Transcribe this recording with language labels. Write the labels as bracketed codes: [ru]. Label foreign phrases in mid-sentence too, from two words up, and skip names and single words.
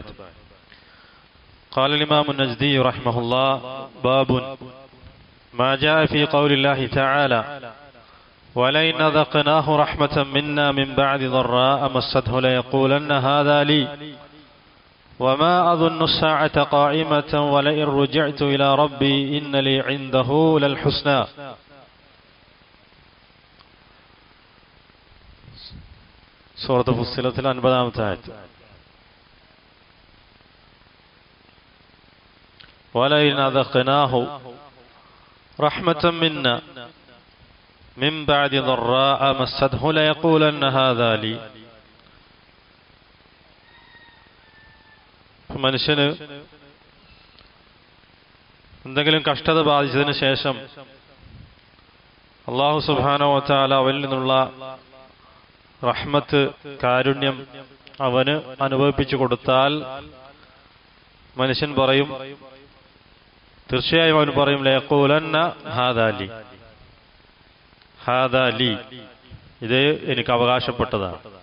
[ar] قال الإمام النجدي رحمه الله: باب ما جاء في قول الله تعالى: ولئن أذقناه رحمة منا من بعد ضراء مسته ليقولن هذا لي وما أظن الساعة قائمة ولئن رجعت إلى ربي إن لي عنده للحسنى. [ml] സൂറത്ത് ഫുസ്സിലത്തിൽ 50-ാമത്തെ ആയത്ത്. [ar] ولئن أذقناه رحمة منا من بعد ضراء مسته ليقولن هذا لي. [ml] മനുഷ്യന് എന്തെങ്കിലും കഷ്ടത ബാധിച്ചതിന് ശേഷം [ar] الله سبحانه وتعالى [ml] അവനിൽ നിന്നുള്ള റഹ്മത്ത്, കാരുണ്യം അവന് അനുഭവിപ്പിച്ചു കൊടുത്താൽ മനുഷ്യൻ പറയും, തീർച്ചയായും അവൻ പറയും, [ar] ليقولن هذا لي، هذا لي, [ml] ഇത് എനിക്ക് അവകാശപ്പെട്ടതാണ്,